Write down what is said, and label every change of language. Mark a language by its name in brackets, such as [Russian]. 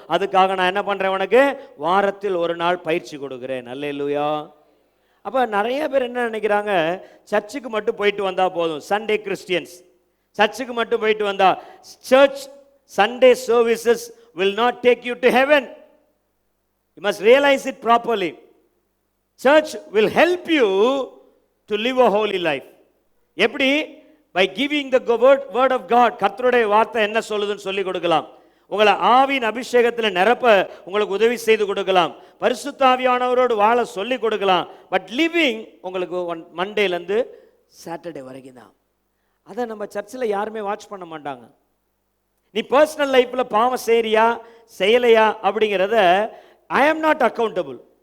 [Tamil] அதுக்காக நான் என்ன பண்றேன்? உனக்கு வாரத்தில் ஒரு நாள் பயிற்சி கொடுக்குறேன். அல்லேலூயா. அப்ப நிறைய பேர் என்ன நினைக்கிறாங்க, சர்ச்சுக்கு மட்டும் போயிட்டு வந்தா போதும். சண்டே கிறிஸ்டியன்ஸ் சர்ச்சுக்கு மட்டும் போயிட்டு வந்தா, search Sunday services [English] will not take you to heaven. You must realize it properly. Church will help you to live a holy life. [Tamil] எப்படி? [English] by giving the word of God. [Tamil] கர்த்தருடைய வார்த்தை என்ன சொல்லுதுன்னு சொல்லி கொடுக்கலாம். உங்களை ஆவியின் அபிஷேகத்தில் நிரப்ப உங்களுக்கு உதவி செய்து கொடுக்கலாம். பரிசுத்த ஆவியானவரோடு வாழ சொல்லி கொடுக்கலாம். பட் லிவிங் உங்களுக்கு மண்டேலேருந்து சாட்டர்டே வரைக்கும் தான். அதை நம்ம சர்ச்சில் யாருமே வாட்ச் பண்ண மாட்டாங்க. நீ பர்சனல் லைஃப்ல பாவம் செய்யறியா செய்யலையா அப்படிங்கிறத [English] I am not accountable.